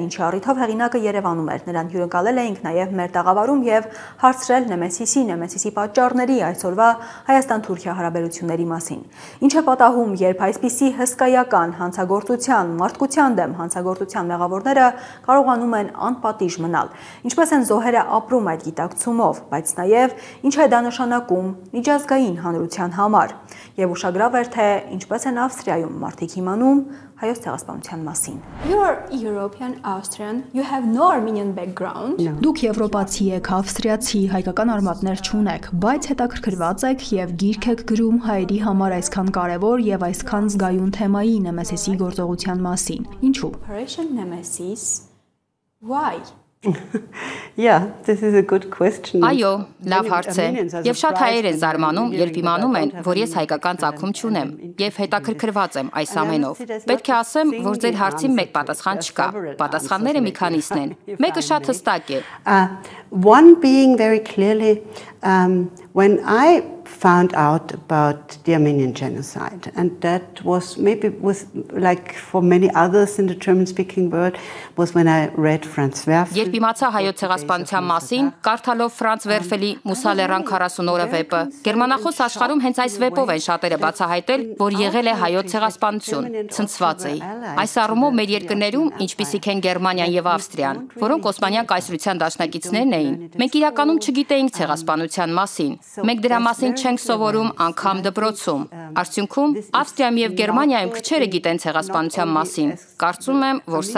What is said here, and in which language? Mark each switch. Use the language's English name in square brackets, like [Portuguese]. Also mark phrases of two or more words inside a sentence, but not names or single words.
[Armenian] ինչի առիթով հեղինակը Երևանում էր։ Նրան հյուրընկալել էինք նաեւ մեր տաղավարում եւ հարցրել Նեմեսիսի պատճառների այսօրվա Հայաստան-Թուրքիա հարաբերությունների մասին։ Ինչ է պատահում, երբ այսպիսի հսկայական հանցագործության, մարդկության դեմ հանցագործության մեղավորները կարողանում են անպատիժ մնալ։ Ինչպես են զոհերը ապրում այդ գիտակցումով, բայց նաև ինչ է դա նշանակում միջազգային հանրության համար։ Եվ ուշագրավ էր, թե ինչպես են Ավստրիայում մարդիկ իմանում, հայոց ցեղասպանության մասին։ [English] You are European Austrian, you have no Armenian background. [Armenian] Դուք եվրոպացի եք, ավստրիացի, հայկական արմատներ չունեք, բայց հետաքրքրված եք եւ գիրք եք գրում հայերի համար այսքան կարեւոր եւ այսքան զգայուն թեմայի Նեմեսիսի գործողության մասին։ Ինչու՞։ [English] Operation Nemesis. Why? Yeah, this is a good question. [Armenian] Այո, լավ հարց է։ Եվ շատ հայեր են զարմանում, երբ իմանում են, որ ես հայկական ծագում չունեմ եւ հետաքրքրված եմ այս ամենով։ Պետք է ասեմ, որ ձեր հարցին մեկ պատասխան չկա։ Պատասխանները մի քանիսն են։ Մեկը շատ հստակ է։ [English] One being very clearly when I found out about the Armenian genocide, and that was maybe was like for many others in the German-speaking world, was when I read Franz Werfel. [Armenian] Երբ իմացա հայոց ցեղասպանության մասին, կարդալով Ֆրանց Վերֆելի Մուսալերան 40 օրը վեպը, գերմանախոս աշխարհում հենց այս վեպով են շատերը բացահայտել, որ եղել է հայոց ցեղասպանություն, ցնցված էի։ Այս առումով մեր երկրներում, ինչպիսիք են Գերմանիան եւ Ավստրիան, որոնք Օսմանյան կայսրության դաշնակիցներն էին, մենք իրականում չգիտեինք ցեղասպանության մասին։ Մենք դրա մասին չենք սովորում անգամ դպրոցում։ Արդյունքում Ավստրիայում եւ Գերմանիայում քչերը գիտեն ցեղասպանության մասին։ Կարծում եմ, որ սա